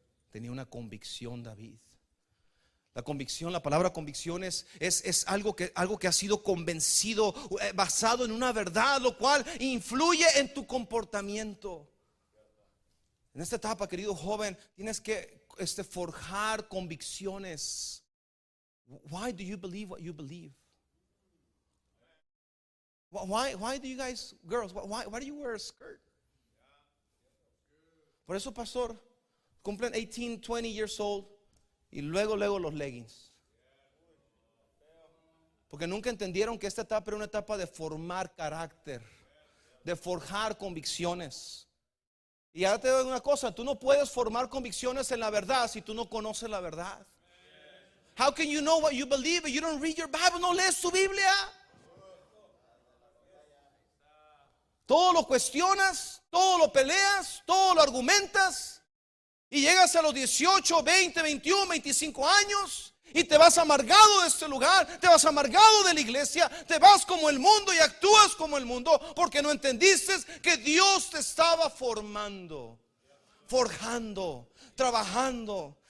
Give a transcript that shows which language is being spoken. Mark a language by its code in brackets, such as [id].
[es] Tenía una convicción David. La convicción, la palabra convicción es algo que ha sido convencido, basado en una verdad, lo cual influye en tu comportamiento. En esta etapa, querido joven, tienes que forjar convicciones. [en] Why do you believe what you believe? Why do you guys, girls, why do you wear a skirt? [es] Por eso, pastor, cumplen 18, 20 [en] years old. [es] Y luego los leggings. Porque nunca entendieron que esta etapa era una etapa de formar carácter, de forjar convicciones. Y ahora te doy una cosa: tú no puedes formar convicciones en la verdad si tú no conoces la verdad. [en] How can you know what you believe if you don't read your Bible? [es] No lees tu Biblia. Todo lo cuestionas, todo lo peleas, todo lo argumentas. Y llegas a los 18, 20, 21, 25 años y te vas amargado de este lugar, te vas amargado de la iglesia, te vas como el mundo y actúas como el mundo porque no entendiste que Dios te estaba formando, forjando, trabajando.